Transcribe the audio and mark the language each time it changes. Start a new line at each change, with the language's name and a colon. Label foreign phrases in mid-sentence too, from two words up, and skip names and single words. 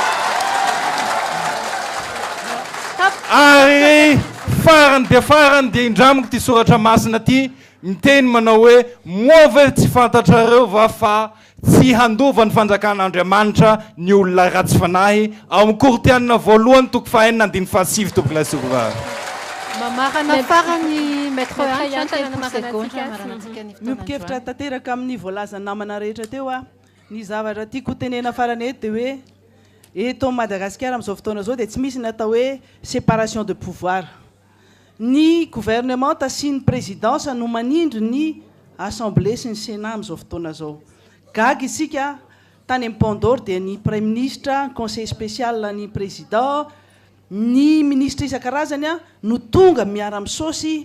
Malagasy: ary farany de indramiko ty soratra masina ty miteny manao hoe moa tsy fantatrareo va fa tsy handova ny fanjakan'Andriamanitra ny olona ratsy fanahy ao amin'ny kortianina voalohany toko fahaenina andiny fahasivy tompoky lahy tompoky vavy mamarana farany maître miompikevitra tanteraka amin'ny voalazany namana rehetra teo ny zavatra tiako tenena farany eto de hoe eto Madagasikara amin'izao fotoana zao de tsy misy ny atao hoe
French: séparation de pouvoir
Malagasy: ny gouvernement sy ny présidence no manindry ny assemblée sy ny sénat amin'izao fotoana zao gaga isika tany amin'ny Pont-d'Or dia ny
French: premier ministre conseil spécial
Malagasy: ny président ny ministre isan-karazany no tonga miara misaosy